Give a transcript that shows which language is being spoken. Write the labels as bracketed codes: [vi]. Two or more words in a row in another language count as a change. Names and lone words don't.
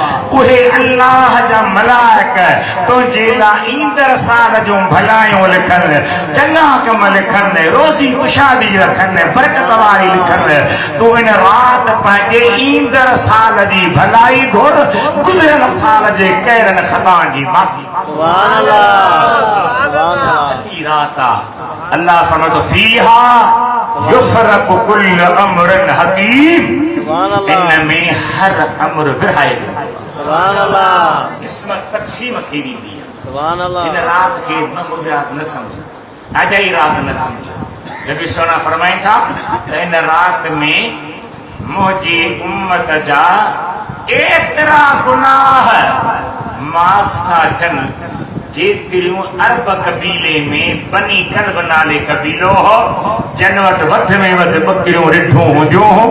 [sd] उहे अल्लाह जा मलाइक तुंहिंजे लाइ ईंदड़ साल जूं भलायूं लिखनि, चङा कम लिखनि, रोज़ी खुशहाली रखनि, बरकत वारी लिखनि। तूं इन रात पंहिंजे ईंदड़ साल जी भलाई घुर, गुज़रियल साल जे कहिड़नि ख़ताउनि जी माफ़ी। रात अल्लाह फरमातो [ar] فيها يفرق كل أمر حكيم, [sd] इनमें हर अम्र विरहाए किस्मत तक़सीम थी वेंदी आहे। इन रात खे न सम्झ, अॼाई रात न सम्झ। नबी सोना फरमाइनि था त इन रात में मुंहिंजी उम्मत जा एतिरा गुनाह माफ़ था थियनि जेतिरियूं अरब कबीले में बनी कल्ब नाले कबीलो हो, जन वटि वध में वध बकरियूं रिढूं हुंदियूं हो।